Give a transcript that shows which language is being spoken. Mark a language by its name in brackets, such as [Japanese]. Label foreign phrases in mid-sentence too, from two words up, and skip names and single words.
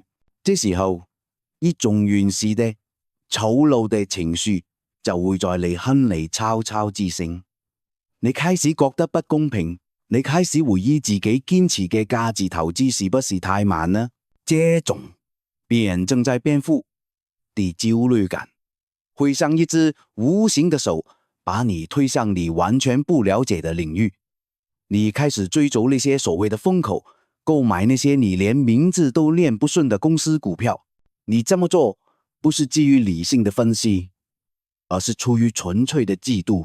[Chinese] 這時候，一種原始的醜陋的情緒就會在你心裡悄悄滋生。你開始覺得不公平，你開始懷疑自己堅持嘅價值投資是不是太慢呢？這種別人正在背負的焦慮感，會像一隻無形的手把你推向你完全不了解的領域。你開始追逐那些所謂的風口，購買那些你連名字都念不順的公司股票。你這麼做不是基於理性的分析，而是出於純粹的嫉妒。